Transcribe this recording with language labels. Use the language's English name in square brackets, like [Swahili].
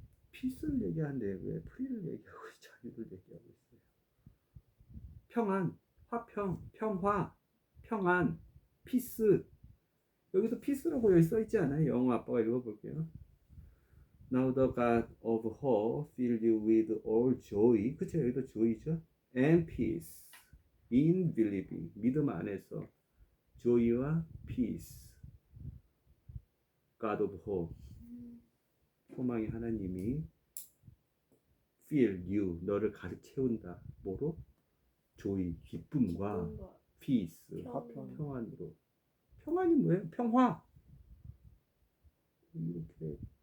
[Korean] 피스를 얘기하는데 왜 프리를 얘기하고 자유를 얘기하고 있어요? 평안, 화평, 평화, 평안, 피스. 여기서 피스라고 여기 써 있지 않아요? 영어 아빠가 읽어볼게요. [English] Now the God of hope fill you with all joy. [Korean] 그쵸? 여기도 joy죠. [English] And peace in believing. [Korean] 믿음 안에서 [English] joy와 peace. God of hope. [Korean] 소망의 하나님이 [English] fill you. [Korean] 너를 가득 채운다. 뭐로? joy. 기쁨과 peace. 평안으로. 평안이 뭐예요? 평화. 이렇게.